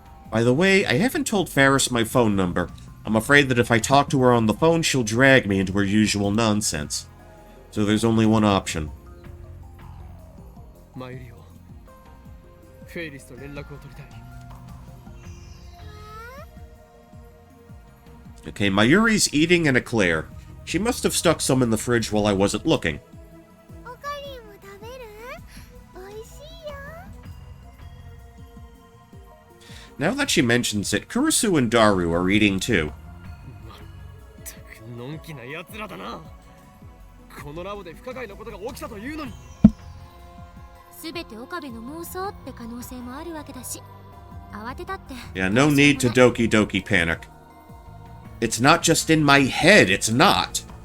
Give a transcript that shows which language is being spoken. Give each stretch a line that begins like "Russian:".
English: By the way, I haven't told Ferris my phone number. I'm afraid that if I talk to her on the phone, she'll drag me into her usual nonsense. So there's only one option.
Japanese: マユリオ、フェイリスと連絡を取りたい。
English: Okay, Mayuri's eating an eclair. She must have stuck some in the fridge while I wasn't looking.
Japanese: おかりんも食べる？おいしいよ。
English: Now that she mentions it, Kurisu and Daru are eating too.
Japanese: のんきな奴らだな。このラボで不可解なことが起きたというのに。すべて岡部の妄想って可能性もあるわけだし、慌てたって。
English: Yeah, no need to doki doki panic. It's not just in my head, it's not.